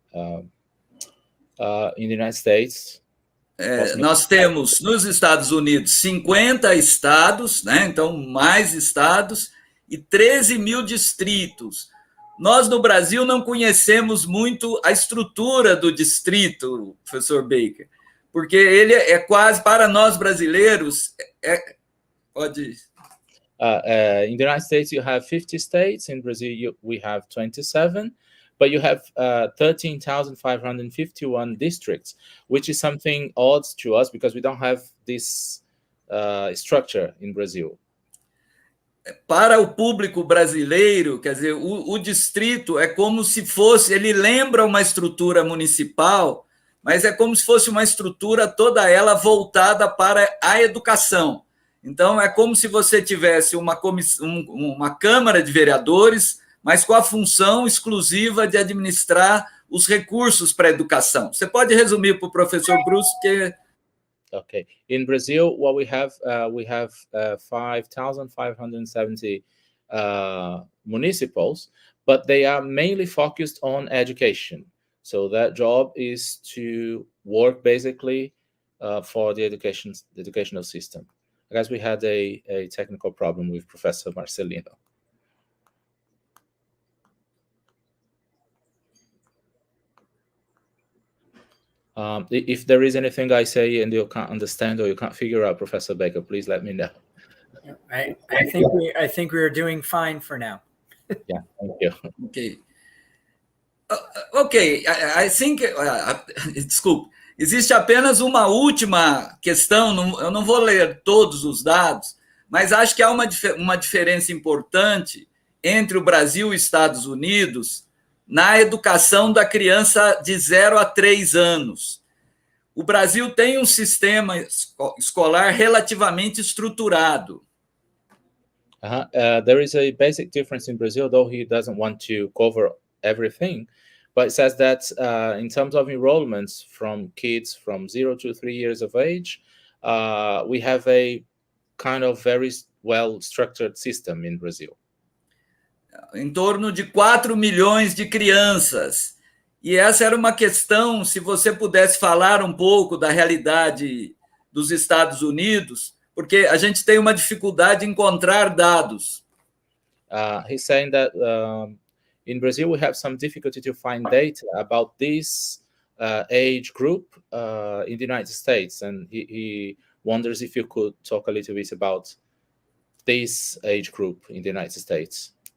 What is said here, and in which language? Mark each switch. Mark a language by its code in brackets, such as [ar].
[en] In the United States, [pt] nós temos nos Estados Unidos 50 estados, né? Então mais estados e 13 mil distritos. Nós no Brasil não conhecemos muito a estrutura do distrito, professor Baker, porque ele é quase, para nós brasileiros, pode... [en] In the United States, you have 50 states. In Brazil, we have 27. But you have 13,551 districts, which is something odd to us because we don't have this structure in Brazil. [pt] Para o público brasileiro, quer dizer, o distrito é como se fosse, ele lembra uma estrutura municipal, mas é como se fosse uma estrutura toda ela voltada para a educação. Então, é como se você tivesse uma Câmara de Vereadores, mas com a função exclusiva de administrar os recursos para a educação. Você pode resumir para o professor Bruce, que... [en] Okay. In Brazil, what we have 5,570 municipals, but they are mainly focused on education. So that job is to work basically for the educational system. I guess we had a technical problem with Professor Marcelino. If there is anything I say and you can't understand or you can't figure out, Professor Baker, please let me know. I think we are doing fine for now. Yeah, thank you. Okay. Okay, I think, [pt] desculpe, existe apenas uma última questão, eu não vou ler todos os dados, mas acho que há uma diferença importante entre o Brasil e os Estados Unidos na educação da criança de 0 a 3 anos. O Brasil tem um sistema escolar relativamente estruturado. [en] There is a basic difference in Brazil, though he doesn't want to cover everything, but it says that in terms of enrollments from kids from 0 to 3 years of age, we have a kind of very well-structured system in Brazil. [pt] Em torno de 4 milhões de crianças. E essa era uma questão, se você pudesse falar um pouco da realidade dos Estados Unidos, porque a gente tem uma dificuldade em encontrar dados. [en] He's saying that in Brazil we have some difficulty to find data about this age group in the United States, and he wonders if you could talk a little bit about this age group in the United States.